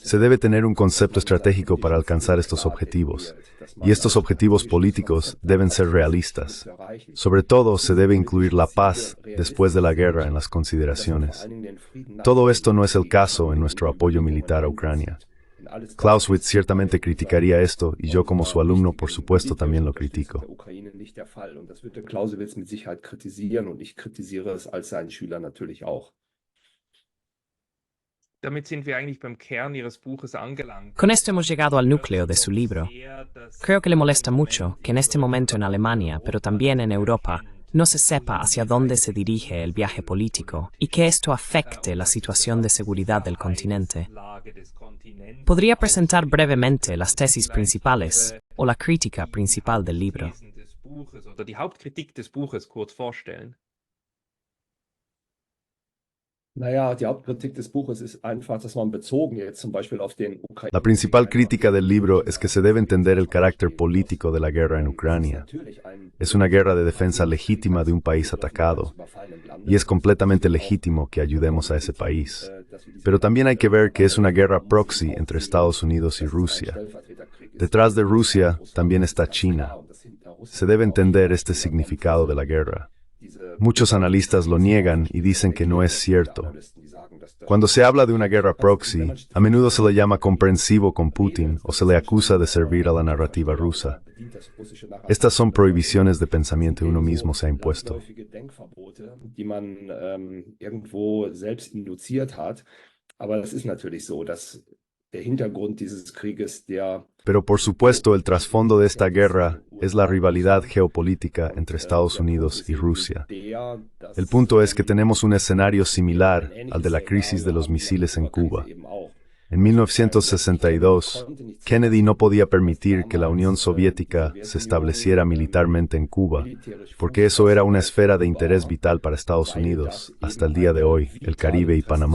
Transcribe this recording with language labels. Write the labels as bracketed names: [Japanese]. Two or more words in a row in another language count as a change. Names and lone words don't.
[Spanish] Se debe tener un concepto estratégico para alcanzar estos objetivos, y estos objetivos políticos deben ser realistas. Sobre todo, se debe incluir la paz después de la guerra en las consideraciones. Todo esto no es el caso en nuestro apoyo militar a Ucrania. Clausewitz ciertamente criticaría esto, y yo como su alumno, por supuesto, también lo critico. [German] Clausewitz mit Sicherheit kritisieren und ich kritisiere es als sein Schüler natürlich auch. Damit sind wir eigentlich beim Kern Ihres Buches angelangt. [Spanish] Con esto hemos llegado al núcleo de su libro. Creo que le molesta mucho que en este momento en Alemania, pero también en Europa, no se sepa hacia dónde se dirige el viaje político y que esto afecte la situación de seguridad del continente. ¿Podría presentar brevemente las tesis principales o la crítica principal del libro? [German] Oder die Hauptkritik des Buches kurz vorstellen? Naja, die Hauptkritik des Buches ist einfach, dass man bezogen jetzt zum Beispiel auf den [Spanish] La principal crítica del libro es que se debe entender el carácter político de la guerra en Ucrania. Es una guerra de defensa legítima de un país atacado, y es completamente legítimo que ayudemos a ese país. Pero también hay que ver que es una guerra proxy entre Estados Unidos y Rusia. Detrás de Rusia también está China. Se debe entender este significado de la guerra. Muchos analistas lo niegan y dicen que no es cierto. Cuando se habla de una guerra proxy, a menudo se le llama comprensivo con Putin o se le acusa de servir a la narrativa rusa. Estas son prohibiciones de pensamiento que uno mismo se ha impuesto. [German] Die man irgendwo selbst induziert hat. Aber das ist natürlich so, dass der Hintergrund dieses Krieges, [Spanish] Pero por supuesto, el trasfondo de esta guerra es la rivalidad geopolítica entre Estados Unidos y Rusia. El punto es que tenemos un escenario similar al de la crisis de los misiles en Cuba. En 1962, Kennedy no podía permitir que la Unión Soviética se estableciera militarmente en Cuba, porque eso era una esfera de interés vital para Estados Unidos, hasta el día de hoy, el Caribe y Panamá.